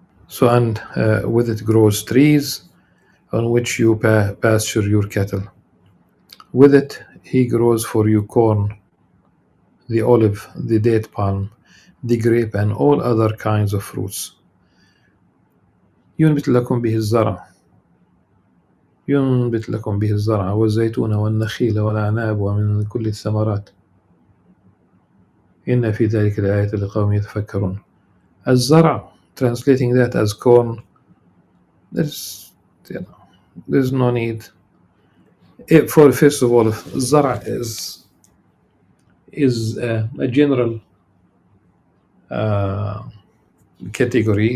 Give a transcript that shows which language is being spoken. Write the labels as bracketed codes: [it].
[en] So, and with it grows trees on which you pasture your cattle. With it he grows for you corn, the olive, the date palm, the grape, and all other kinds of fruits. [ar] ينبت لكم به الزرع والزيتون والنخيل والأعناب ومن كل الثمرات إن في ذلك لآية لقوم يتفكرون. [en] الزرع, translating that as corn, there's no need. For first of all, zara is a general category.